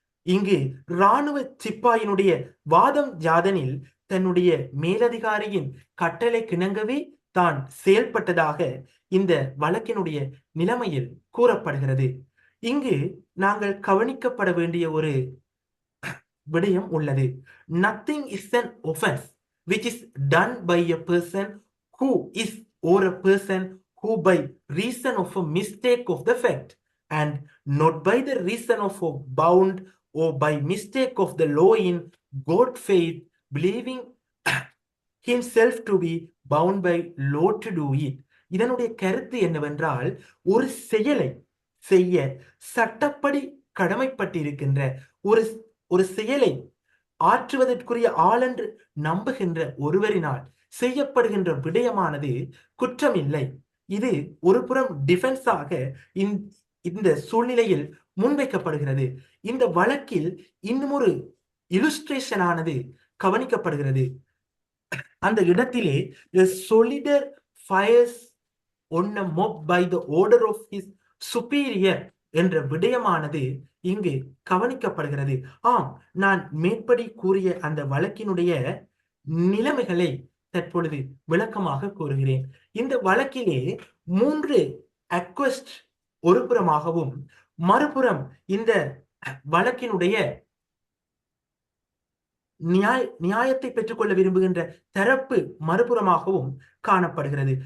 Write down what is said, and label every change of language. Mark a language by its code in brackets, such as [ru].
[ta] இங்கு இராணுவ சிப்பாயினுடைய வாதம் யாதனில் தன்னுடைய மேலதிகாரியின் கட்டளை கிணங்கவே தான் செயல்பட்டதாக இந்த வழக்கினுடைய நிலைமையில் கூறப்படுகிறது. இங்கு நாங்கள் கவனிக்கப்பட வேண்டிய ஒரு விடயம் உள்ளது. [en] Nothing is an offense which is done by a person who is or a person who by reason of a mistake of the fact and not by the reason of a bound or by mistake of the law in good faith believing himself to be bound by law to do it. [ta] இதனுடைய கருத்து என்னவென்றால், ஒரு செயலை செய்ய சட்டப்படி கடமைப்பட்டிருக்கின்ற ஒரு செயலை ஆற்றுவதற்குரிய ஆளென்று நம்புகின்ற ஒருவரினால் செய்யப்படுகின்ற விடயமானது குற்றமில்லை. இது ஒரு புறம் டிஃபென்ஸாக இந்த சூழ்நிலையில் முன்வைக்கப்படுகிறது. இந்த வழக்கில் இன்னும் ஒரு இல்லுஸ்ட்ரேஷன் ஆனது கவனிக்கப்படுகிறது. அந்த இடத்திலே [en] the soldier fires on a mob by the order of his superior [ta] என்ற விடயமானது இங்கு கவனிக்கப்படுகிறது. ஆம், நான் மேற்படி கூறிய அந்த வழக்கினுடைய நிலைமைகளை தற்பொழுது விளக்கமாக கூறுகிறேன். இந்த வழக்கிலே 3 அக்வெஸ்ட் ஒரு புறமாகவும், மறுபுறம் இந்த வழக்கினுடைய நியாயத்தை பெற்றுக்கொள்ள விரும்புகின்ற தரப்பு மறுபுறமாகவும் காணப்படுகிறது.